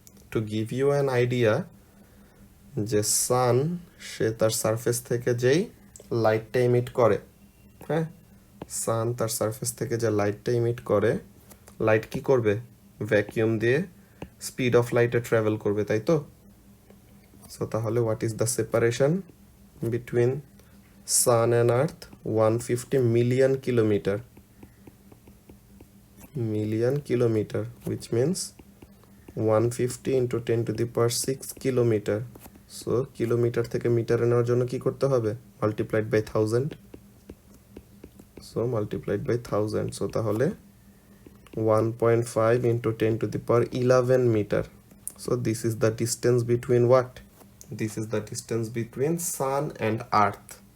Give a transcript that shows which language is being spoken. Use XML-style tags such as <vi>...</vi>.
<en>to give you an idea,</en> <bn>যে সান সে তার surface থেকে যেই লাইটটা ইমিট করে, হ্যাঁ, সান তার সারফেস থেকে যে লাইটটা ইমিট করে, লাইট কি করবে? ভ্যাকিউম দিয়ে স্পিড অফ লাইটে ট্রাভেল করবে, তাই তো?</bn> <en>So তাহলে what is the separation between sun and earth? 150 million kilometre. Million kilometre, which means 150 into 10 to the power 6 kilometre.</en> <bn>So kilometre থেকে মিটারে নেওয়ার জন্য কি করতে হবে?</bn> <en>Multiplied by 1000। So multiplied by 1000, so তাহলে 1.5 into 10 to the power 11 metre. So this is the distance between what? This is the distance between sun and earth.</en>